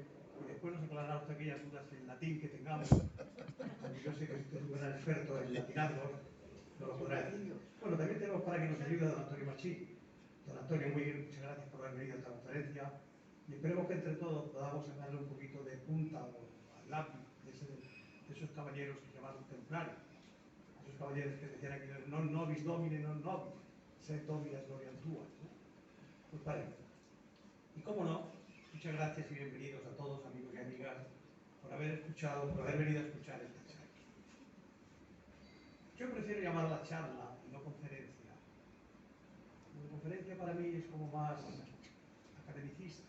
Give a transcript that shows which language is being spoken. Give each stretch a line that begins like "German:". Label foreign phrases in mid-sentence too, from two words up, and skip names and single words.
Spanish: Y después nos aclarará usted aquellas dudas en latín que tengamos. Porque yo sé que usted es un gran experto en latinazgo, no lo podrá decir. Bueno, también tenemos para que nos ayude don Antonio Machí. Don Antonio, muchas gracias por haber venido a esta conferencia. Y esperemos que entre todos podamos sacarle un poquito de punta al lápiz de esos caballeros que llamaron templarios. Esos caballeros que decían aquí,
Latin: non nobis domine, non nobis, sed dominas gloriam tua.
Spanish: Pues para ello. Y cómo no, muchas gracias y bienvenidos a todos, amigos y amigas, por haber escuchado, por haber venido a escuchar esta charla. Yo prefiero llamarla charla y no conferencia. La conferencia para mí es como más academicista.